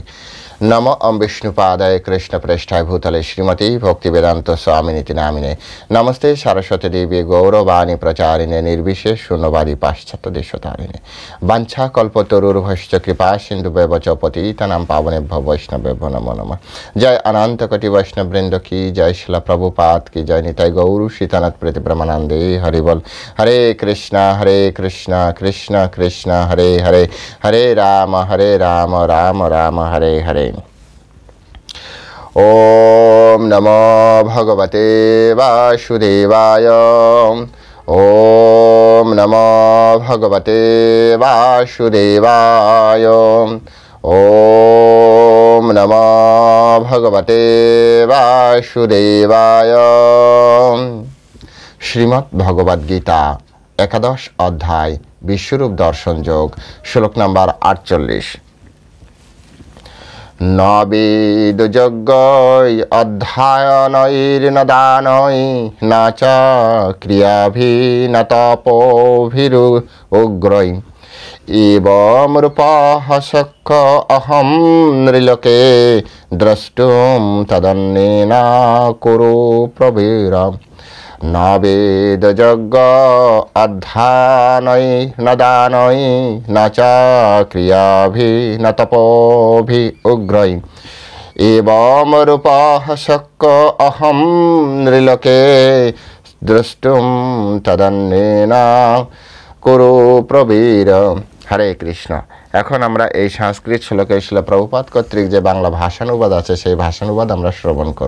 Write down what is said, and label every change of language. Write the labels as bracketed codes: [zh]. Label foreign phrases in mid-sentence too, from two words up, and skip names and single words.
[sa] নম ওম বিষ্ণুপাদায় কৃষ্ণ প্রেষ্ঠায় ভূতলে শ্রীমতী ভক্তিবেদান্ত স্বামিনীতি নামিনে নমস্তে সরস্বতী দেবী গৌরবাণী প্রচারিণে নির্বিশেষ শূন্যবাদী পাশ্চাত্য দেশতারিণে বাঞ্ছা কল্পতরুর্ভশ্চ কৃপা সিন্ধু ব্যবচ পতিতানাং পাবনেভ্য বৈষ্ণবেভ্য নমো নমঃ। [bn] জয় অনন্ত কোটি বৈষ্ণববৃন্দ কি জয়, শিলা প্রভুপাদ কি জয়, নিতাই গৌর সীতানাথ প্রীতি ব্রহ্মানন্দে হরি বল। [sa] হরে কৃষ্ণ কৃষ্ণ কৃষ্ণ হরে হরে, হরে রাম রাম রাম হরে হরে। ওম নমো ভগবতে বাসুদেবায়। ওম নমো ভগবতে বাসুদেবায়। ওম নমো ভগবতে বাসুদেবায়। [bn] শ্রীমদ্ ভগবদ গীতা একাদশ অধ্যায় বিশ্বরূপ দর্শন যোগ, শ্লোক নম্বর 48। [sa] ন বেদযজ্ঞৈ অধ্যয়নৈর্ন দানৈ না চ ক্রিয়াভিঃ ন তপোভিরুগ্রৈ এবং রূপঃ শক্য অহং নৃলোকে দ্রষ্টুম তদন্যেন কুরু প্রবীর। ন বেদযজ্ঞ অধ্যয়নৈ ন দানৈ ন চ ক্রিয়াভিঃ ন তপোভিরুগ্রৈ এবং রূপঃ শক্য অহং নৃলোকে দ্রষ্টুম তদন্যেন কুরু প্রবীর। হরে কৃষ্ণ। [bn] এখন আমরা এই সংস্কৃত শ্লোকের শিলা প্রভুপাদ কর্তৃক যে বাংলা ভাষানুবাদ আছে সেই ভাষানুবাদ আমরা শ্রবণ করব।